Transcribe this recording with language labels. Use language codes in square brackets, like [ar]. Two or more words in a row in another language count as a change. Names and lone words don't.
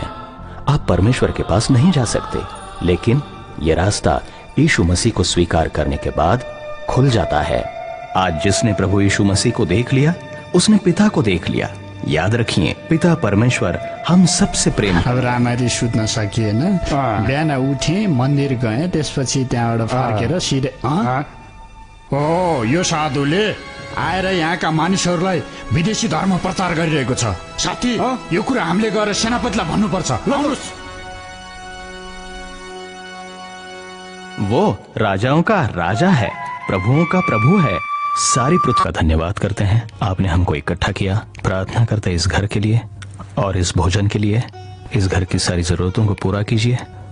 [hi] आप परमेश्वर के पास नहीं जा सकते, लेकिन यह रास्ता यीशु मसीह को स्वीकार करने के बाद खुल जाता है। आज जिसने प्रभु यीशु मसीह को देख लिया उसने पिता को देख लिया। याद रखिए, पिता परमेश्वर हम सबसे प्रेम। [ne] अब राम्ररी सुत्न सकिएन। बिहान उठे, मन्दिर गए, त्यसपछि त्यहाँबाट फर्केर सिधै ओ यो साधुले आएर यहाँका मानिसहरूलाई विदेशी धर्म प्रचार गरिरहेको छ। साथी, यो कुरा हामीले गएर सेनापतिलाई भन्नुपर्छ। [hi] वो राजाओं का राजा है, प्रभुओं का प्रभु है। सारी पृथ्वी का धन्यवाद करते हैं, आपने हमको इकट्ठा किया। प्रार्थना करते इस घर के लिए और इस भोजन के लिए। इस घर की सारी जरूरतों को पूरा कीजिए।